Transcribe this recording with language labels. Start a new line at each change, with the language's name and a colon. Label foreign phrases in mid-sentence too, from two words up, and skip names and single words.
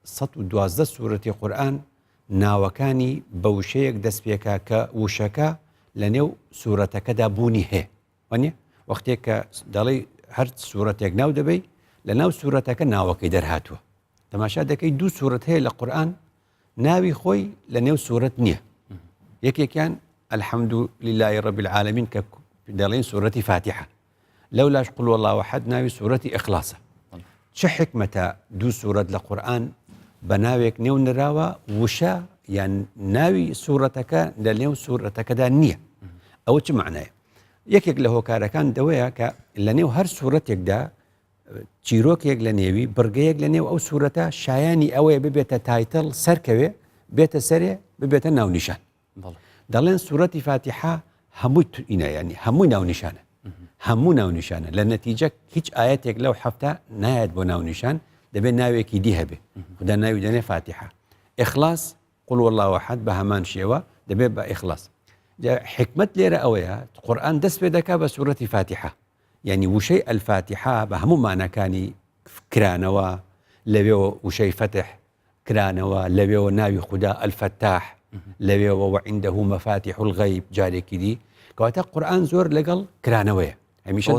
Central Kurdish: 112 سوورەتی قورئان ناوەکانی بە وشەیەک دەست پێکا کە وشەکە لە نێو سوورەتەکەدا بوونی هەیە وانە وەختێک کە دەڵێ هەر سوورەتێک ناو دەبێ لە ناو سوورەتەکە ناوەکەی دەرهاتووە تەماشا دەکەی دوو سوورەت هەیە لە قورئان ناوی خۆی لە نێو سوورەت نییە یەکێکیان
Arabic: الحەمد لله رب العالمین
Central Kurdish: کە دەڵێن سوورەتی فاتحە لەولاش
Arabic: قل والله احد
Central Kurdish: ناوی سوورەتی ئیخلاسە چه حکمەتە دوو سوورەت لە قورئان بە ناوێک نێو نراوە وشە یان ناوی سوورەتەکە لە نێو سوورەتەکەدا نییە ئەوە چ معنایە یەکێک لە هۆکارەکان دەوەیە کە لە نێو هەر سوورەتێکدا چیرۆکێک لە نێوی بڕگەیەک لە نێو ئەو سوورەتە شایانی ئەوەیە ببێتە تایتڵ سەرکەوێ بێتە سەرێ ببێتە ناونیشان دەڵێن سوورەتی فاتحە هەمووی ینی هەمووی ناونیشانە هەموو ناونیشانە لە نەتیجە هیچ ئاەتێک لەو حەفتە نایەت بۆ ناونیشان دەبێت ناوێکی دی هەبێ خدا ناوی دەنێ فاتحە ئیخلاس
Arabic: قل والله احد
Central Kurdish: بە هەمان شێوە دەبێت بە ئیخلاس حکمت لێرە ئەوەیە قورئان دەست پێ دەکا بە سوورەتی فاتحە یعنی وشەی ئەلفاتحە بە هەموو مانەکانی کرانەوە لەوێەوە وشەی فتح کرانەوە لەوێەوە ناوی خوددا ئەلفەتاح لەوێەوە
Arabic: وعنده مەفاتیح الغەیب
Central Kurdish: جارێکی دی کەواتە قورئان زۆر لەگەڵ کرانەوەیە هەمیشە